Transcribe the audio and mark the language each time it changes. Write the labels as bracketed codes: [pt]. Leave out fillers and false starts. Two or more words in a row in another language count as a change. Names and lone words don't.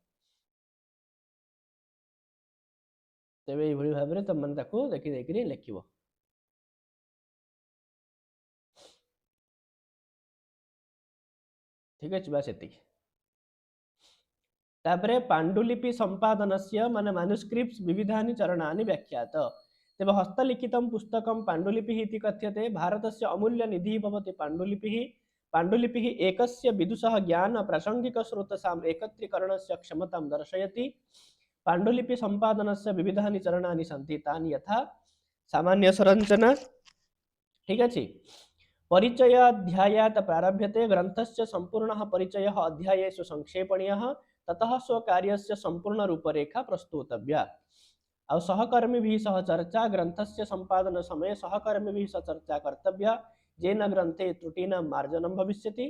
[or] ତେବେ ଏଇ ଭଳି ଭାବରେ ତ ମନ ତାକୁ ଦେଖି ଦେଖି ଲେଖିବ। ଠିକ ଅଛି ବସ ଏତି। [sa] तापरे पाण्डुलिपि संपादनस्य माने मैन्युस्क्रिप्ट्स विविधानि चरणानि व्याख्यात। तेबे हस्तलिखितं पुस्तकं पाण्डुलिपिः इति कथ्यते। भारतस्य अमूल्य निधिः भवति पाण्डुलिपिः। पाण्डुलिपिः एकस्य विदुषः ज्ञान प्रासंगिक स्रोतसाम् एकत्रीकरणस्य क्षमतां दर्शयति। पाण्डुलिपि संपादनस्य विविधानि चरणानि सन्ति तानि यथा सामान्य संरचना। [or] ଠିକ ଅଛି। [sa] परिचय अध्यायात् प्रारभ्यते ग्रन्थस्य सम्पूर्णः परिचयः अध्यायेषु संक्षेपणीयः ततः स्वकार्यस्य सम्पूर्ण रूपरेखा प्रस्तुतव्या। और सहकर्मिभिः सह चर्चा ग्रन्थस्य सम्पादन समये सहकर्मिभिः सह चर्चा कर्तव्या येन ग्रन्थे त्रुटीनां मार्जनं भविष्यति।